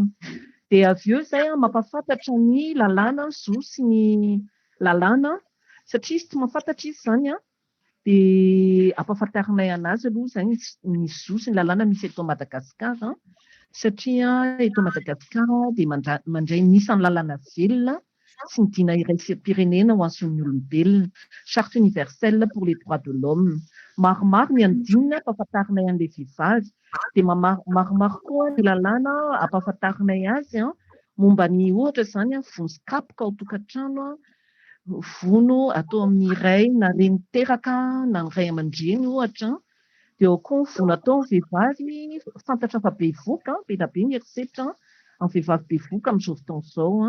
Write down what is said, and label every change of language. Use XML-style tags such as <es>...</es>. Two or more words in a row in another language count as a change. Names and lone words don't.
<mg>Dia avy eo izay mampafantatra ny lalàna zo sy ny lalàna, satria izy tsy mahafantatra izy izany dia ampahafantarinay anazy aloha izay ny zo sy ny lalàna misy eto Madagasikara, satria eto Madagasikara dia mandray nisan'ny lalàna velona sy ny dina iraisam-pirenena ho an'ny olombelona,</mg> <fr>charte universelle pour les droits de l'homme.</fr> <mg>Maromaro ny andinina ampahafantarinay an'ilay vehivavy, dia maromaro koa ny lalàna ampahafantarinay azy momba ny ohatra izany vonon-skapoka ao tokantrano, vono atao amin'ny iray na reny teraka na ny ray aman-dreny ohatra, dia ao koa ny vono atao ny vehivavy fantatra fa be voka, be dia be ny herisetra amin'ny vehivavy bevoka amin'izao fotoana izao.</mg>